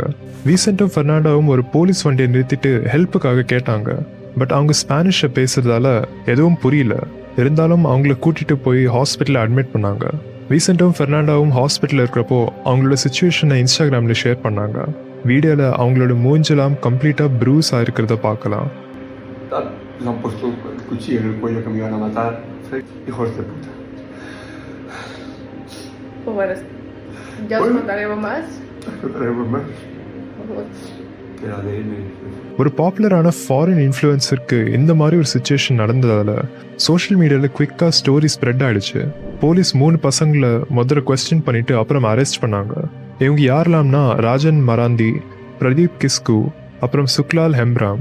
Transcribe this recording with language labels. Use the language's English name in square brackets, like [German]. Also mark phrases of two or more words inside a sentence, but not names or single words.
[Tamil] வீசென்ட்டும் ஃபெர்னாண்டாவும் ஒரு போலீஸ் வண்டியை நிறுத்திட்டு ஹெல்ப்புக்காக கேட்டாங்க. பட் அவங்க ஸ்பானிஷை பேசுறதால எதுவும் புரியல. இருந்தாலும் அவங்கள கூட்டிட்டு போய் ஹாஸ்பிட்டலில் அட்மிட் பண்ணாங்க. வீசென்ட்டும் ஃபெர்னாண்டாவும் ஹாஸ்பிட்டலில் இருக்கிறப்போ அவங்களோட சுச்சுவேஷனை இன்ஸ்டாகிராமில் ஷேர் பண்ணாங்க. வீடியோவில் அவங்களோட மூஞ்செல்லாம் [English] completely bruise [Tamil] ஆயிருக்கிறத பார்க்கலாம். [Spanish] Les han puesto el cuchillo en el cuello que me iban a matar. Hijos de puta. Pues bueno, ya os contaremos más. Contaremos más. Era de él. [Tamil] ஒரு [English] popular foreign influencer [Tamil] இந்த மாதிரி ஒரு சுச்சுவேஷன் நடந்ததால [English] social media quick story spread [Tamil] ஆயிடுச்சு. போலீஸ் 3 பசங்களை முதல்ல கொஸ்டின் பண்ணிட்டு அப்புறம் அரெஸ்ட் பண்ணாங்க. இவங்க யாரெல்லாம்னா ராஜன் மராந்தி, பிரதீப் கிஸ்கு, அப்புறம் சுக்லால் ஹெம்ராம்.